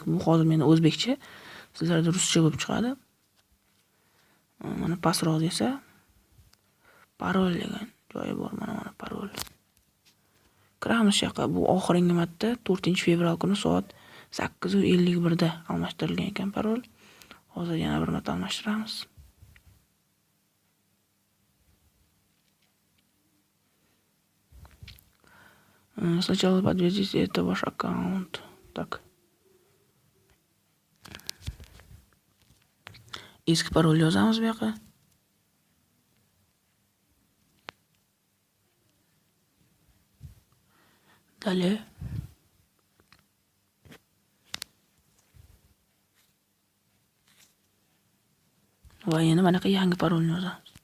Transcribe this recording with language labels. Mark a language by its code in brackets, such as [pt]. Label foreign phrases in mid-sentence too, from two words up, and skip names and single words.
[uz] Bu hozir menda o'zbekcha, sizlarda ruscha bo'lib chiqadi. Mana pastroq desa parol degan joyi bor. Mana parol. Kiramiz shu yoqqa. Bu oxirgi marta 4-fevral kuni soat 8:51 da almashtirilgan ekan parol. Hozir yana bir marta almashtiramiz. [ru] Сначала подтвердите, это ваш аккаунт. Так. [uz] Eski parol yozamiz bu yoqqa. [ru] Далее. [uz] Va yana mana yangi parolni yozamiz.